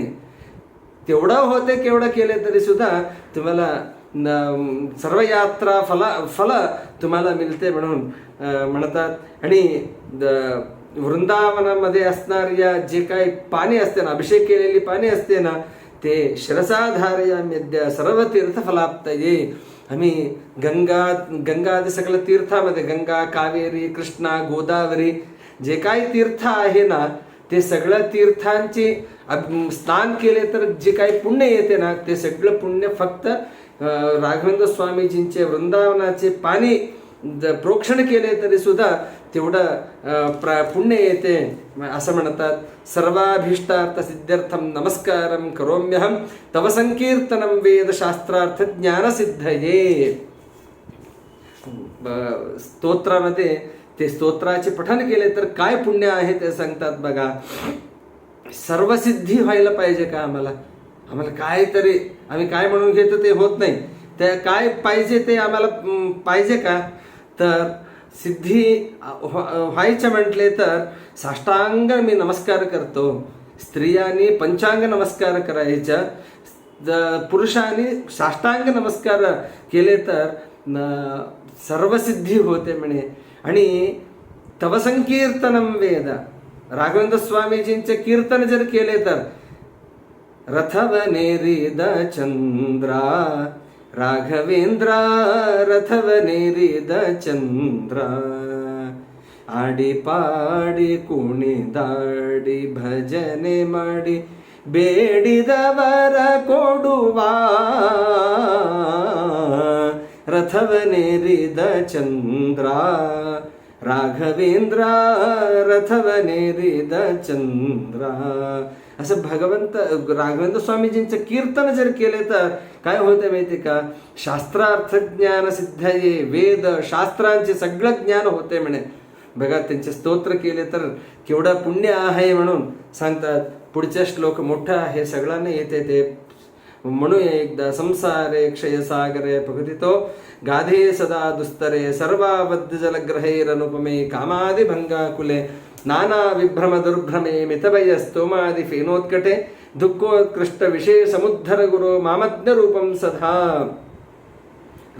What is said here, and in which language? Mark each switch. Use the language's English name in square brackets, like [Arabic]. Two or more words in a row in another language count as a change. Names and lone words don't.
[Marathi] तेवढं होते केवढं केले तरी सुद्धा तुम्हाला सर्व यात्रा फल तुम्हाला मिळते म्हणून म्हणतात. आणि वृंदावनामध्ये असणाऱ्या जे काही पाणी असते ना, अभिषेक केलेली पाणी असते ना, ते [Sanskrit] शिरसाधारयाम्यद्य सर्व तीर्थफलाप्तये. [Marathi] आम्ही गंगादी सकल तीर्थामध्ये, गंगा, कावेरी, कृष्णा, गोदावरी जे काही तीर्थ आहे ना, ते सगळ्या तीर्थांची स्नान केले तर जे काही पुण्य येते ना, ते सगळं पुण्य फक्त राघवेंद्र स्वामीजींचे वृंदावनाचे पाणी प्रोक्षण केले तरी सुद्धा तेवढं पुण्य येते असं म्हणतात. [Sanskrit] सर्वाभीष्टार्थ सिद्ध्यर्थम नमस्कारम करोम्यहम तव संकीर्तनम वेदशास्त्रार्थ ज्ञानसिद्धये. [Marathi] स्तोत्रामध्ये ते स्तोत्राचे पठन केले तर काय पुण्य आहे ते सांगतात बघा. सर्व सिद्धी व्हायला पाहिजे का आम्हाला काहीतरी आम्ही काय म्हणून घेतो ते होत नाही. ते काय पाहिजे ते आम्हाला पाहिजे का, तर सिद्धी व्हायचं म्हटले तर साष्टांग मी नमस्कार करतो. स्त्रियांनी पंचांग नमस्कार करायचा, पुरुषांनी साष्टांग नमस्कार केले तर सर्व सिद्धी होते म्हणे. [Sanskrit] आणि तव संकीर्तनम वेद, [Marathi] राघवेंद्र स्वामीजींचे कीर्तन जर केले तर [Kannada] ರಥವನೇರಿದ ಚಂದ್ರಾ ರಾಘವೇಂದ್ರಾ ರಥವನೇರಿದ ಚಂದ್ರಾ ಆಡಿ ಪಾಡಿ कुಣಿದಾಡಿ ಭಜನೆ ಮಾಡಿ ಬೇಡಿದವರ ಕೊಡುವ ರಥವನೇರಿದ ಚಂದ್ರ ರಾಘವೇಂದ್ರ ರಥವನೇರಿದ ಚಂದ್ರ. [Marathi] असं भगवंत राघवेंद्र स्वामीजींचं कीर्तन जर केले तर काय होते माहिती का, [Sanskrit] शास्त्रार्थ ज्ञान सिद्धये. [Marathi] वेद शास्त्रांचे सगळं ज्ञान होते म्हणे बघा. त्यांचे स्तोत्र केले तर केवढं पुण्य आहे म्हणून सांगतात. पुढचे श्लोक मोठा आहे, सगळ्यांना येते ते म्हणूया एकदा. [Sanskrit] संसारे क्षयसागरे प्रकृतितो गाधे सदा दुस्तरे सर्वाबद्ध जलग्रहैरनुपमे कामादिभंगाकुले नाना विभ्रम दुर्भ्रमे मितभय स्तोमादि फेनोत्कटे दुःखोत्कृष्ट विषय समुद्धर गुरु मामज्ञ रूपम सदा.